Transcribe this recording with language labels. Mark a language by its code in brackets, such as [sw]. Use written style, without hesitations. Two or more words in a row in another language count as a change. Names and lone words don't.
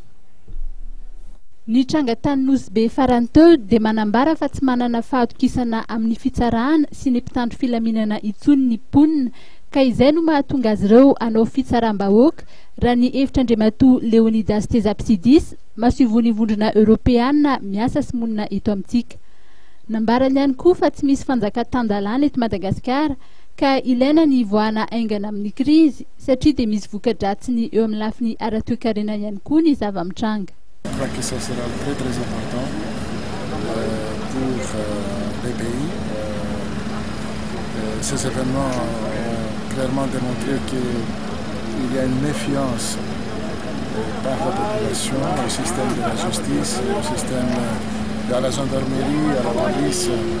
[mg] Ny tranga tany Nosy be farany teo dia manambara fa tsy manana fahatokisana amin'ny fitsarana sy ny mpitandro filaminana intsony ny mponina ka izay no mahatonga azy ireo anao fitsaram-bahoaka raha ny hevitr'Andriamatoa Leonidas Tezabsidis mahasovoan'ny vondrona Europeana miasa sy monina eto amintsika. Nambarany ihany koa fa tsy misy fanjaka-tandalana eto Madagasikara ka ilaina ny voana aingana amin'ny krizy satria dia misy voka-dratsiny eo amin'ny lafiny ara-toe-karena ihany koa ny zava-mitranga. [fr] Je crois que ça sera très important pour les pays. Ces événements ont clairement démontré qu'il y a une méfiance par la population au système de la justice, au système de la gendarmerie, à la police.